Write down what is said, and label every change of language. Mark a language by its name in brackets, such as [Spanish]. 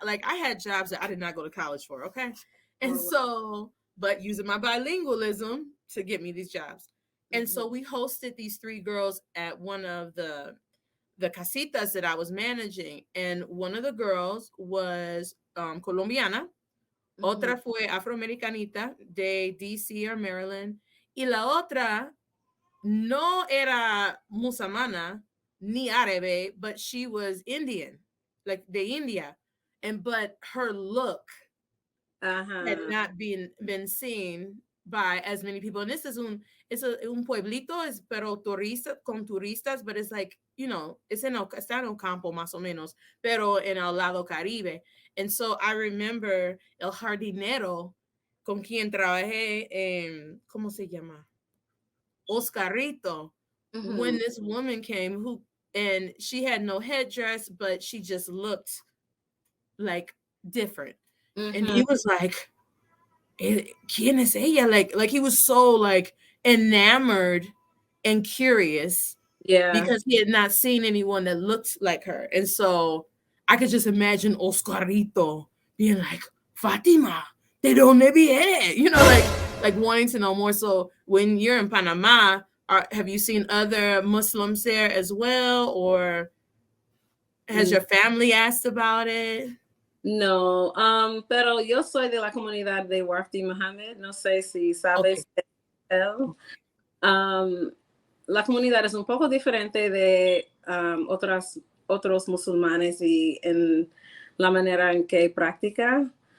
[English] Like, I had jobs that I did not go to college for, okay? And so, but using my bilingualism to get me these jobs. And so we hosted these 3 girls at one of the casitas that I was managing. And one of the girls was colombiana. [Spanish] Otra fue afroamericanita de DC or Maryland. Y la otra no era musulmana ni árabe, [English] but she was Indian, like [Spanish] de India. [English] But her look had not been seen by as many people. And this is [Spanish] un pueblito, pero con turistas, [English] but it's like, you know, [Spanish] está en el campo más o menos, pero en el lado Caribe. [English] And so I remember [Spanish] el jardinero con quien trabajé en, ¿cómo se llama? Oscarito. [English] When this woman came and she had no headdress, but she just looked like different. [Spanish] And he was like, ¿Quién es ella? [English] Like he was so like enamored and curious. Yeah. Because he had not seen anyone that looked like her. And so I could just imagine Oscarito being like, Fatima, [Spanish] ¿de dónde viene? [English] You know, like wanting to know more. So when you're in Panama, have you seen other Muslims there as well? Or has your family asked about it? [Spanish] No, pero yo soy de la comunidad de Wafdi Mohammed. No sé si sabes él. La comunidad es un poco diferente de otras otros musulmanes y en la manera en que practica.